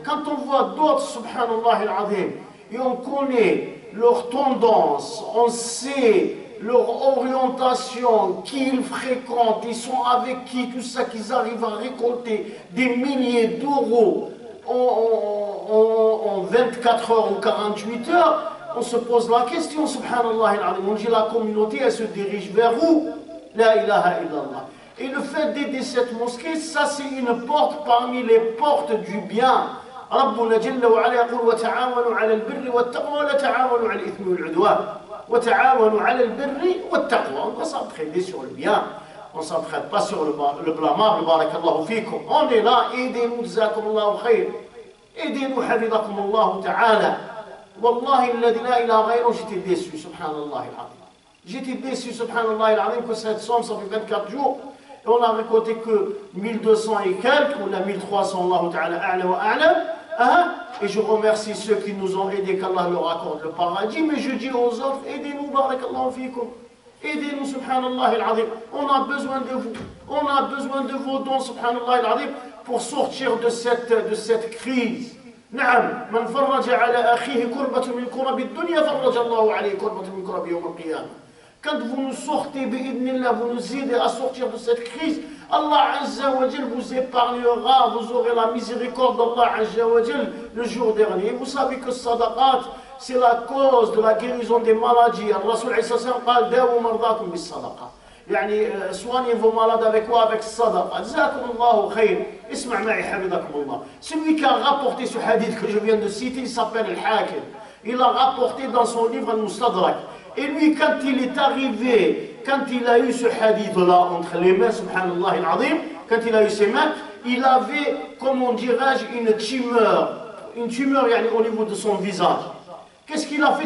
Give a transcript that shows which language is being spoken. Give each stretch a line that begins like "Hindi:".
French: Quand on voit d'autres, subhanallah al-azim, et on connaît leurs tendances, on sait leur orientation, qui ils fréquentent, ils sont avec qui, tout ça, qu'ils arrivent à récolter des milliers d'euros en 24 heures ou 48 heures, on se pose la question, subhanallah al-azim, on dit la communauté, elle se dirige vers où?
Arabic: La ilaha illallah.
French: Et le fait d'aider cette mosquée, ça c'est une porte parmi les portes du bien.
Arabic: ربنا جل وعلا يقول وتعاونوا على البر والتقوى ولا تعاونوا على الإثم والعدوان وتعاونوا على البر والتقوى.
French: On doit s'entraider sur le bien, on ne s'entraide pas sur le blâmable. Barakallahu fikum. On est là, aidez-nous,
Arabic: jazakumullahu khayr.
French: Aidez-nous,
Arabic: hafizakumullahu ta'ala. Wallahi alladhi la ilaha ghayruhu,
French: j'étais déçu, subhanallah al-azim. J'étais déçu, subhanallah, que cette somme, ça fait 24 jours, et on n'a récolté que 1200 et quelques, ou la 1300,
Arabic: Allah ta'ala, a'lam wa a'lam.
French: Hein? Et je remercie ceux qui nous ont aidés, qu'Allah leur accorde le paradis, mais je dis aux autres, aidez-nous, barakallahu fikum. Aidez-nous, subhanallah al-azim. On a besoin de vous. On a besoin de vos dons, subhanallah al-azim, pour sortir de cette crise.
Arabic: نعم من فرج على أخيه كربة من كرب الدنيا فرج الله عليه كربة من كرب يوم القيامة.
French: Quand vous nous sortez, bi'idnillah, vous nous aidez à sortir de cette crise, Allah Azza wa Jal vous épargnera, vous aurez la miséricorde d'Allah Azza wa Jal le jour dernier. Vous savez que sadaqat, c'est la cause de la guérison des maladies.
Arabic: Al-Rasul Aïssa قال داووا مرضاكم بالصدقة. يعني
French: soignez vos malades avec quoi? Avec sadaqa.
Arabic: جزاكم الله خير. اسمع معي حفظكم الله.
French: Celui qui a rapporté ce hadith que je viens de citer, il s'appelle Al-Hakim. Il a rapporté dans son livre Al-Mustadrak. Et lui, quand il est arrivé, quand il a eu ce hadith-là entre les mains, subhanallah al-azim, quand il a eu ses mains, il avait, comment dirais-je, une tumeur au niveau de son visage. Qu'est-ce qu'il a fait?